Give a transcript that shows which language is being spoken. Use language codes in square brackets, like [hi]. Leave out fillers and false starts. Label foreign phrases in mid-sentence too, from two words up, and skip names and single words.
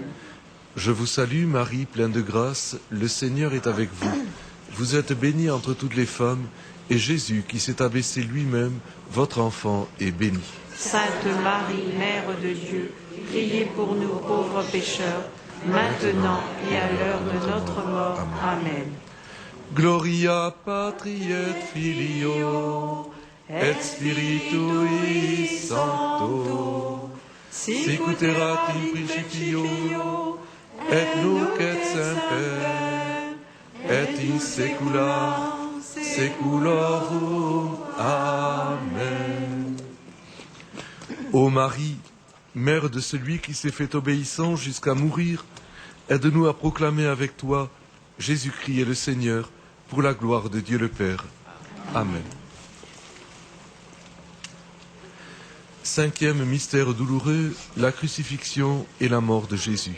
[fr] Je vous salue Marie, pleine de grâce, le Seigneur est avec vous. Vous êtes bénie entre toutes les femmes, et Jésus, qui s'est abaissé lui-même, votre enfant, est béni. Sainte Marie, Mère de Dieu, priez pour nous pauvres pécheurs, maintenant et à l'heure de notre mort. Amen. [la] Gloria Patri et Filio, et Spiritui Sancto, sicut erat in principio, et nunc et semper, et in saecula saeculorum. Amen. [fr] Ô Marie, Mère de celui qui s'est fait obéissant jusqu'à mourir, aide-nous à proclamer avec toi Jésus-Christ est le Seigneur, pour la gloire de Dieu le Père. Amen. Cinquième mystère douloureux, la crucifixion et la mort de Jésus.